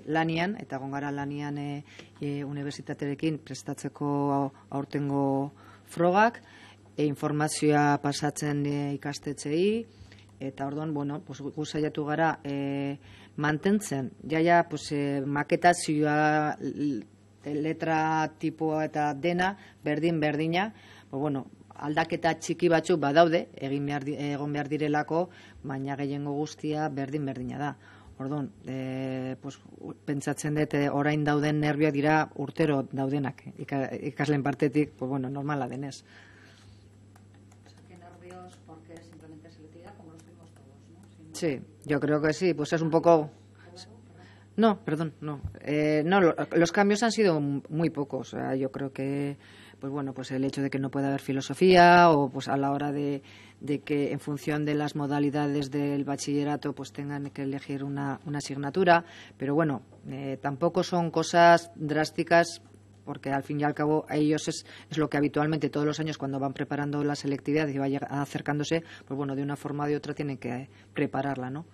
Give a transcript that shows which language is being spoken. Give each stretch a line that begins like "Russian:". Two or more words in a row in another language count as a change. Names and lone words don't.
Basque: lanian, eta gongara lanian unibertsitaterekin prestatzeko aurtengo frogak, informazioa pasatzen ikastetxeei, eta orduan, gu saiatu gara mantentzen, jaia maketazioa, letra tipoa eta dena, berdina, aldaketa txiki batzuk badaude, egon behar direlako, baina gehiengo guztia berdina da. Orduan, pentsatzen dut orain dauden nervioak dira urtero daudenak, ikasleen partetik, normala denez.
Spanish: Sí, yo creo que sí, es un poco... No, perdón, no. Los cambios han sido muy pocos. Yo creo que, el hecho de que no pueda haber filosofía o a la hora de que en función de las modalidades del bachillerato tengan que elegir una asignatura, pero tampoco son cosas drásticas, porque al fin y al cabo a ellos es lo que habitualmente todos los años cuando van preparando la selectividad y va acercándose, de una forma o de otra tienen que prepararla, ¿no?